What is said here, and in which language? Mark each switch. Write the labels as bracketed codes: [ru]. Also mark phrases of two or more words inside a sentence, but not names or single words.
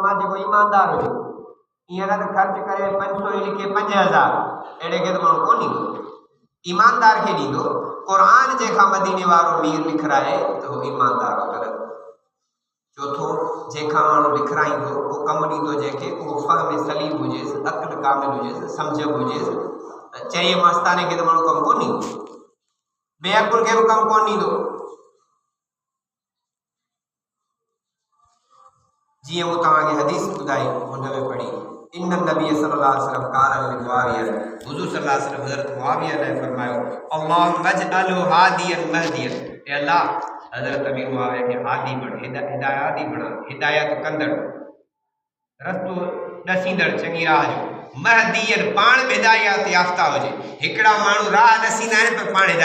[sd] मां जेको ईमानदार हुजे ईअं न त ख़र्च करे 500 ई लिखे 5000 अहिड़े खे त माण्हू कोन ॾींदो ईमानदार खे ॾींदो क़ुरान जंहिंखां मदीने वारो मीर लिखाए त उहो ईमानदार हो चौथो जंहिंखां माण्हू लिखाईंदो उहो कमु ॾींदो जंहिंखे उहो फ़हम सलीम हुजेसि अक़ल कामिल हुजेसि सम्झ हुजेसि चई मस्ताने खे त माण्हू कमु कोन ॾींदो बेअकुल खे बि कमु कोन ॾींदो जीअं मूं तव्हांखे हदीस ॿुधाई हुन में पढ़ी [ar] إن النبي صلى الله عليه وسلم قال لمعاوية [sd] हुज़ूर [ar] صلى الله عليه وسلم [sd] हज़रत मुआविया ने फरमायो [ar] اللهم اجعله هاديا مهديا [sd] ए अल्लाह हज़रत अमीर मुआविया के हादी बण हिदायती बणा हिदायत कंदड़ रस्तो ॾसींदड़ चङी राह जो महदियन पाण हिदायत याफ़्ता हुजे हिकिड़ा माण्हू राह ॾसींदा आहिनि पर पाण